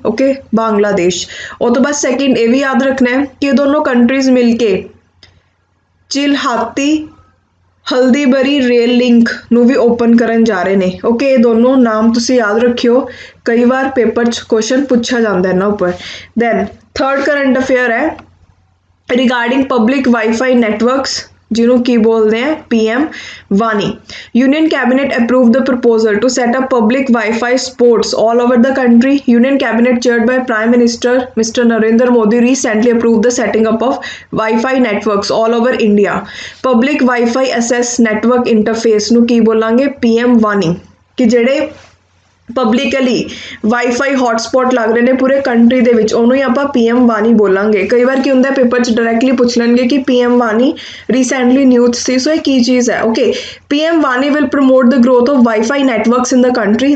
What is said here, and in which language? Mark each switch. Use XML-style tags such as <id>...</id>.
<pa>Okay, Bangladesh. ਉਹ ਤੋਂ ਬਾਅਦ ਸੈਕਿੰਡ ਇਹ ਵੀ ਯਾਦ ਰੱਖਣਾ ਹੈ ਕਿ ਇਹ ਦੋਨੋਂ ਕੰਟਰੀਜ਼ ਮਿਲ ਕੇ ਚਿਲਹਾਤੀ ਹਲਦੀਬਰੀ ਰੇਲ ਲਿੰਕ ਨੂੰ ਵੀ ਓਪਨ ਕਰਨ ਜਾ ਰਹੇ ਨੇ। ਓਕੇ, ਇਹ ਦੋਨੋਂ ਨਾਮ ਤੁਸੀਂ ਯਾਦ ਰੱਖਿਓ, ਕਈ ਵਾਰ ਪੇਪਰ 'ਚ ਕੁਐਸਚਨ ਪੁੱਛਿਆ ਜਾਂਦਾ ਇਹਨਾਂ ਉੱਪਰ।</pa> <en>then third current affair ਹੈ regarding public wifi networks</en> <pa>ਜਿਹਨੂੰ ਕੀ ਬੋਲਦੇ ਆ</pa> <en>PM Wani. Union Cabinet approved the proposal to set up public Wi-Fi spots all over the country. Union Cabinet chaired by Prime Minister Mr. Narendra Modi recently approved the setting up of Wi-Fi networks all over India. Public Wi-Fi access network interface</en> <pa>ਨੂੰ ਕੀ ਬੋਲਾਂਗੇ? PM ਵਾਨੀ। ਕਿ ਜਿਹੜੇ publicly wifi hotspot ਲੱਗ ਰਹੇ ਨੇ ਪੂਰੇ country ਦੇ ਵਿੱਚ ਉਹਨੂੰ ਹੀ ਆਪਾਂ PM ਵਾਨੀ ਬੋਲਾਂਗੇ। ਕਈ ਵਾਰ ਕੀ ਹੁੰਦਾ ਪੇਪਰ 'ਚ ਡਾਇਰੈਕਟਲੀ ਪੁੱਛ ਲੈਣਗੇ ਕਿ PM ਵਾਨੀ ਰੀਸੈਂਟਲੀ ਨਿਊਜ਼ ਸੀ, ਸੋ ਇਹ ਕੀ ਚੀਜ਼ ਹੈ?</pa> <en>Okay, PM Wani will promote the growth of wifi networks in the country.</en>